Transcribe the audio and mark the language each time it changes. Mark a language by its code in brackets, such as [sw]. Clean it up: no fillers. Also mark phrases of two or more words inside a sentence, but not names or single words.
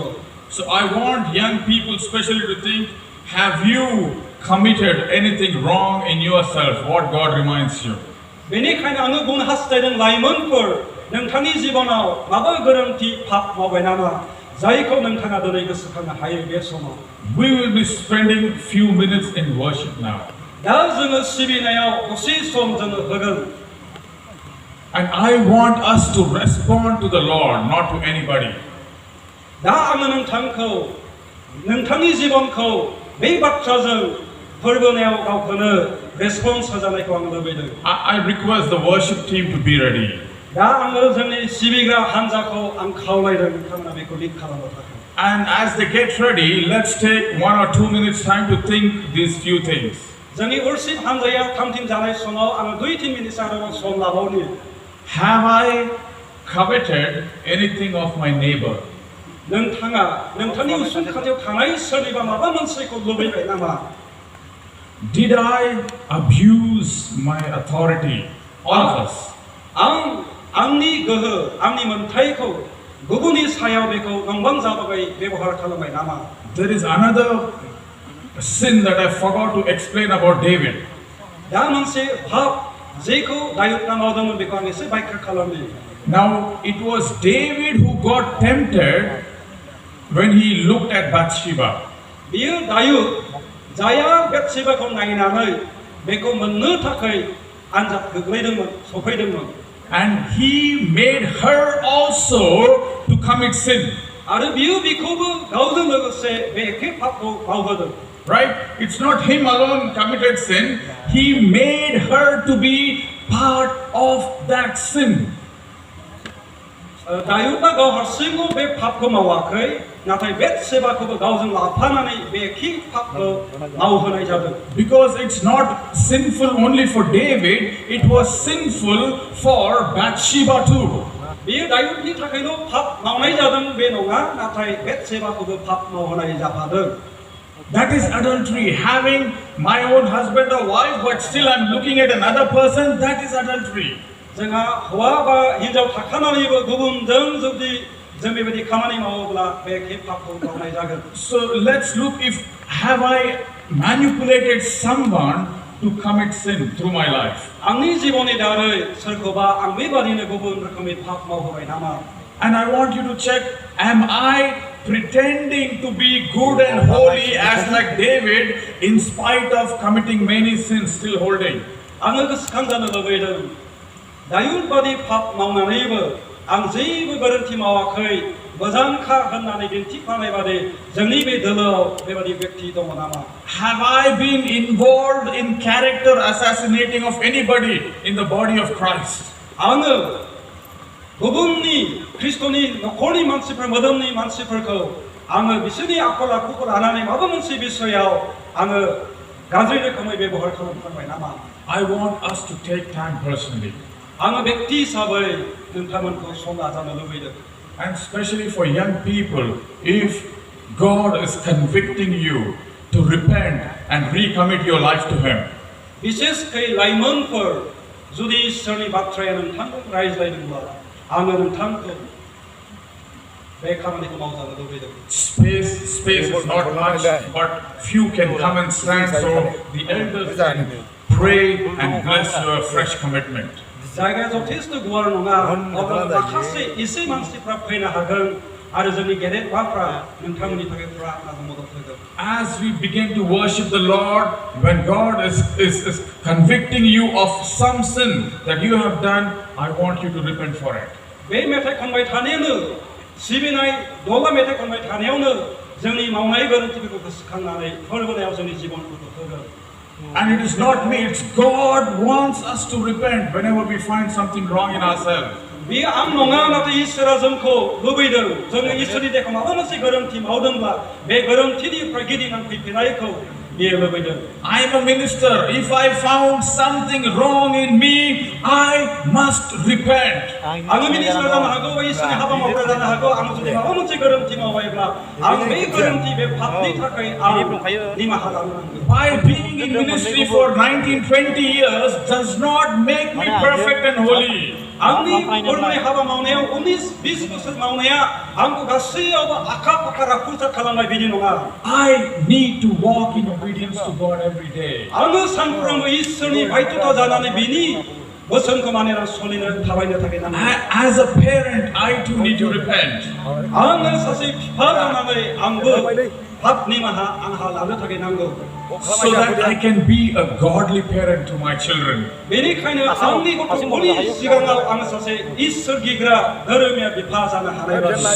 [en] So I want young people especially to think, have you committed anything wrong in yourself? What God reminds you. [brx] बेनिखायनो आङो बुंनो हास्थायदों लाइमोनफोर नोंथांनि जिबनाव माबा गोरोन्थि पाप मावबाय नामा जायखौ नोंथाङा दिनै गोसोखांनो हायो बे समाव [en] We will be spending few minutes in worship now. [brx] दा जोङो सिबिनायाव दसे सम जोङो होगोन [en] And I want us to respond to the Lord, not to anybody. [brx] दा आङो नोंथांखौ नोंथांनि जिबनखौ बे बाथ्राजों फोरबोनायाव गावखौनो रेसपन्स होजानायखौ आं लुबैदों [en] I request the worship team to be ready. [brx] दा आङो जोंनि सिबिग्रा हान्जाखौ आं खावलायदों नोंथांमोना बेखौ लिड खालामनो थाखाय [en] And as they get ready, let's take 1 or 2 minutes time to think these few things. [brx] जोंनि वर्शिप हान्जाया थामथिम जानाय समाव आङो 2-3 मिनिट आरोबाव सम लाबावनि [en] Have I coveted anything of my neighbor? [brx] नोंथाङा नोंथांनि उसुं खाथियाव थानाय सोरनिबा माबा मोनसेखौ लुबैबाय नामा [en] Did I abuse my authority? All of us. [brx] आं आंनि गोहो आंनि मोनथायखौ गुबुननि सायाव बेखौ नंबां जाबाय व्यवहार खालामबाय नामा [en] There is another sin that I forgot to explain about David. [brx] दा मोनसे पाप जेखौ दायुदआ मावदोंमोन बेखौ आं एसे व्याख्या खालामनि [en] Now it was David who got tempted when he looked at Bathsheba. [brx] बियो दायुद जाया बेतशेबाखौ नायनानै बेखौ मोननो थाखाय आनजाद गोग्लैदोंमोन सफैदोंमोन [en] And he made her also to commit sin. [brx] आरो बियो बिखौबो गावजों लोगोसे बे एखे पापखौ मावहोदों [en] Right? It's not him alone committed sin. He made her to be part of that sin. [brx] दायुदा गाव हारसिंल' बे पापखौ मावाखै नाथाय बेटसेबाखौबो गावजों लाफानानै बे एखे पापखौ मावहोनाय जादों [en] Because it's not sinful only for David, it was sinful for Bathsheba too. [brx] बेयो दायुदनि थाखायल' पाप मावनाय जादों बे नङा नाथाय बेटसेबाखौबो पाप मावहोनाय जाफादों [en] That is adultery. Having my own husband or wife, but still I'm looking at another person, that is adultery. [brx] जोंहा हौवा बा हिनजाव थाखानानैबो गुबुनजों जुदि जों बेबायदि खामानि मावोब्ला बे एखे पापखौ मावनाय जागोन [en] So let's look if have I manipulated someone to commit sin through my life. [brx] आंनि जिबननि दारै सोरखौबा आं बेबादिनो गुबुन रोखोमनि पाप मावहोबाय नामा [en] And I want you to check, am I pretending to be good and holy as like David in spite of committing many sins still holding? [brx] आङो गोसोखांजानो लुबैदों दायुदबादि पाप मावनानैबो आं जेबो गोरोन्थि मावाखै मोजांखा होननानै दिन्थिफ्लानाय बादि जोंनि बे दोलोआव बेबादि व्यक्ति दङ नामा [en] Have I been involved in character assassinating of anybody in the body of Christ? [brx] आङो गुबुननि ख्रिस्ट'नि नखरनि मानसिफोर मोदोमनि मानसिफोरखौ आङो बिसोरनि आखल आखुखौ लानानै माबा मोनसे बिषयाव आङो गाज्रि रोखोमै बेबहार खालामफ्लांबाय नामा [en] I want us to take time personally. [brx] आङो व्यक्ति हिसाबै नोंथांमोनखौ सम लाजानो लुबैदों [en] And especially for young people, if God is convicting you to repent and recommit your life to Him. [brx] बिसेसकै लाइमोनफोर जुदि इसोरनि बाथ्राया नोंथांखौ रायज्लायदोंब्ला आङो नोंथांखौ बे खामानिखौ मावजानो लुबैदों [en] Space is not much, but few can come and stand, so the elders can pray and bless your fresh commitment. [brx] जायगाया जथेस्थ गुवार नङा अब्ला माखासे एसे मानसिफ्रा फैनो हागोन आरो जोंनि गेदेरफ्रा नोंथांमोननि थाखाय प्रार्थनाजों मदद होगोन [en] As we begin to worship the Lord, when God is convicting you of some sin that you have done, I want you to repent for it. [brx] बे मेथाइ खनबाय थानायावनो सिबिनाय दला मेथाइ खनबाय थानायावनो जोंनि मावनाय गोरोन्थिफोरखौ गोसोखांनानै फोरबोनायाव जोंनि जिबनफोरखौ होगोन [en] And it is not me, it's God wants us to repent whenever we find something wrong in ourselves. [brx] बे आं नङा नाथाय इसोरा जोंखौ लुबैदों जोङो इसोरनि देखाव माबा मोनसे गोरोन्थि मावदोंब्ला बे गोरोन्थिनिफ्राय गिदिंनानै फैफिननायखौ बियो लुबैदों [en] I am a minister. If I found something wrong in me, I must repent. [brx] आङो मिनिस्टार जानो हागौ बा इसोरनि हाबा मावग्रा जानो हागौ आं जुदि माबा मोनसे गोरोन्थि मावबायब्ला आं बे गोरोन्थि बे पापनि थाखाय आं निमाहा लानो नांगौ [en] By being in ministry for 19-20 years does not make me perfect and holy. [brx] आंनि फोरमाय हाबा मावनायाव 19-20 बोसोर मावनाया आंखौ गासैयावबो आखा फाखा राफुंसार खालामनाय बिदि नङा [en] I need to walk in obedience to God every day. [brx] आङो सानफ्रोमबो इसोरनि बायध'था जानानै बिनि बोसोनखौ मानिना सोलिनो थाबायनो थाखाय नांगौ [en] As a parent, I too need to repent. [brx] आङो सासे बिफा जानानै आंबो पाप निमाहा आंहा लानो थाखाय नांगौ [en] So that I can be a godly parent to my children. [brx] बेनिखायनो आंनि गथ'फोरनि सिगाङाव आं सासे इसोर गिग्रा धोरोमिया बिफा जानो हानाय बायदि